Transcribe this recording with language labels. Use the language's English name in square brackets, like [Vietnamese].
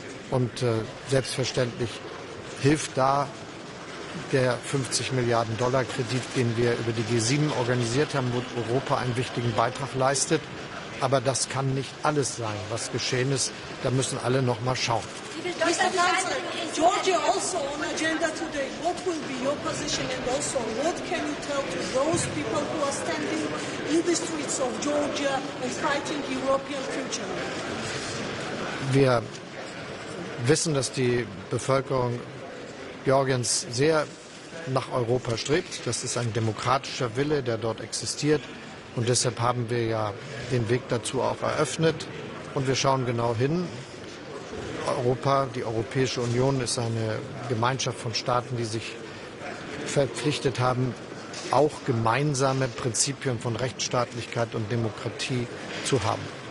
[German] Und selbstverständlich hilft da der 50 Milliarden Dollar Kredit, den wir über die G7 organisiert haben, wo Europa einen wichtigen Beitrag leistet. Aber das kann nicht alles sein, was geschehen ist. Da müssen alle noch mal schauen. [English] Mr. Chancellor, Georgia also on agenda today. What will be your position, and also what can you tell to those people who are standing in the streets of Georgia and fighting European future? [German] Wir wissen, dass die Bevölkerung Georgiens sehr nach Europa strebt. Das ist ein demokratischer Wille, der dort existiert. Und deshalb haben wir ja den Weg dazu auch eröffnet. Und wir schauen genau hin. Europa, die Europäische Union ist eine Gemeinschaft von Staaten, die sich verpflichtet haben, auch gemeinsame Prinzipien von Rechtsstaatlichkeit und Demokratie zu haben.